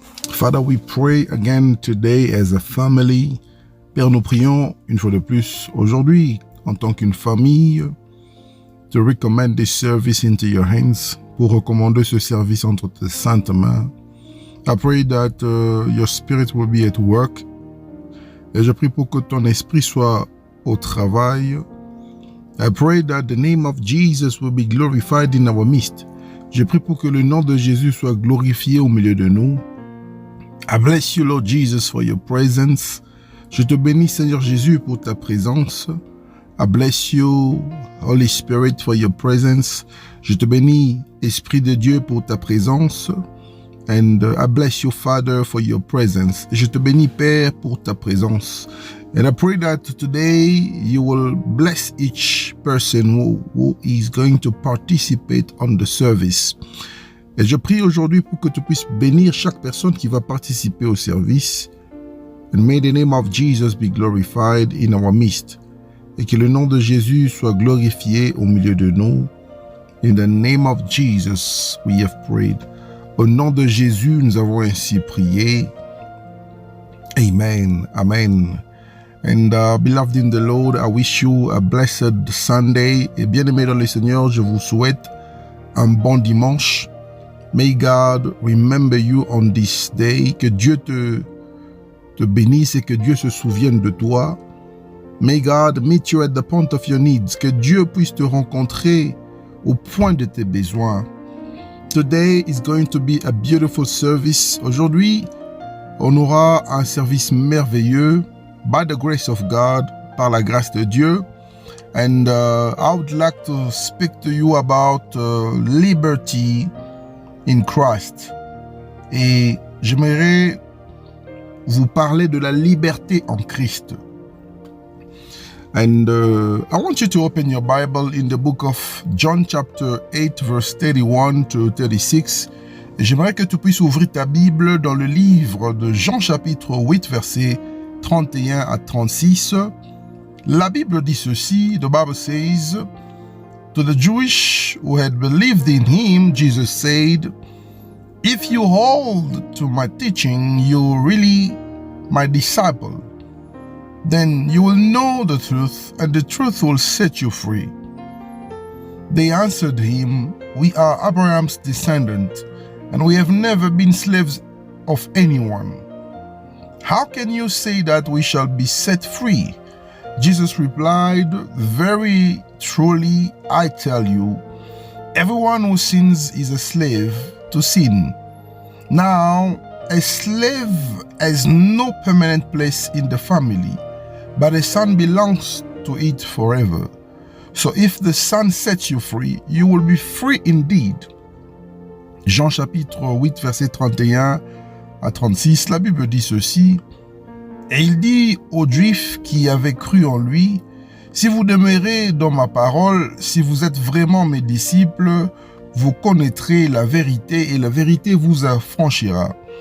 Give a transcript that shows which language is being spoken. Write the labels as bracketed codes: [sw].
[en] Father, we pray again today as a family. [fr] Père, nous prions une fois de plus aujourd'hui en tant qu'une famille [en] to recommend this service into your hands, [fr] pour recommander ce service entre tes saintes mains. [en] I pray that your spirit will be at work. [fr] Et je prie pour que ton esprit soit au travail. [en] I pray that the name of Jesus will be glorified in our midst. [fr] Je prie pour que le nom de Jésus soit glorifié au milieu de nous. [en] I bless you, Lord Jesus, for your presence. [fr] Je te bénis, Seigneur Jésus, pour ta présence. [en] I bless you, Holy Spirit, for your presence. [fr] Je te bénis, Esprit de Dieu, pour ta présence. [en] And I bless you, Father, for your presence. [fr] Je te bénis, Père, pour ta présence. [en] And I pray that today you will bless each person who is going to participate on the service. [fr] Et je prie aujourd'hui pour que tu puisses bénir chaque personne qui va participer au service. [en] And may the name of Jesus be glorified in our midst. [fr] Et que le nom de Jésus soit glorifié au milieu de nous. [en] In the name of Jesus, we have prayed. [fr] Au nom de Jésus, nous avons ainsi prié. [en] Amen. Amen. And beloved in the Lord, I wish you a blessed Sunday. [fr] Et bien-aimés dans le Seigneur, je vous souhaite un bon dimanche. [en] May God remember you on this day. [fr] Que Dieu te bénisse et que Dieu se souvienne de toi. [en] May God meet you at the point of your needs. [fr] Que Dieu puisse te rencontrer au point de tes besoins. [en] Today is going to be a beautiful service. [fr] Aujourd'hui, on aura un service merveilleux. [en] By the grace of God, [fr] par la grâce de Dieu. [en] And I would like to speak to you about liberty in Christ. [fr] Et j'aimerais vous parler de la liberté en Christ. [en] And I want you to open your Bible in the book of John chapter 8 verse 31 to 36. [fr] Et j'aimerais que tu puisses ouvrir ta Bible dans le livre de Jean chapitre 8 verset 31 à 36. La Bible dit ceci, [en] the Bible says, to the Jewish who had believed in him, Jesus said, if you hold to my teaching, you're really my disciple. Then you will know the truth, and the truth will set you free. They answered him, we are Abraham's descendants, and we have never been slaves of anyone. How can you say that we shall be set free? Jesus replied, very truly I tell you, everyone who sins is a slave to sin. Now, a slave has no permanent place in the family, but a son belongs to it forever. So if the Son sets you free, you will be free indeed. [fr] Jean chapitre 8, verset 31 à 36, la Bible dit ceci. Et il dit aux Juifs qui avaient cru en lui, si vous demeurez dans ma parole, si vous êtes vraiment mes disciples, vous connaîtrez la vérité et la vérité vous affranchira.